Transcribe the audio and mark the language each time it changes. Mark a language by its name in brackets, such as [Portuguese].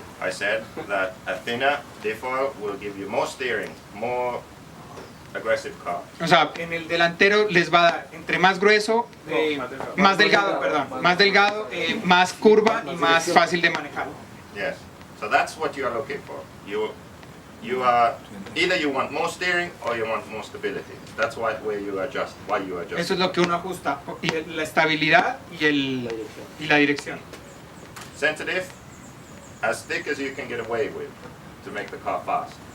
[English] I said that a thinner diff oil will give you more steering, more aggressive car. [Spanish] O sea, en el delantero les va a dar entre más grueso, más delgado, más curva y más fácil de manejar. [English] Yes. So that's what you are looking for. You are either you want more steering or you want more stability. That's why you adjust. [Spanish] Eso es lo que uno ajusta, y la estabilidad y la dirección. [English] Center diff, as thick as you can get away with to make the car fast.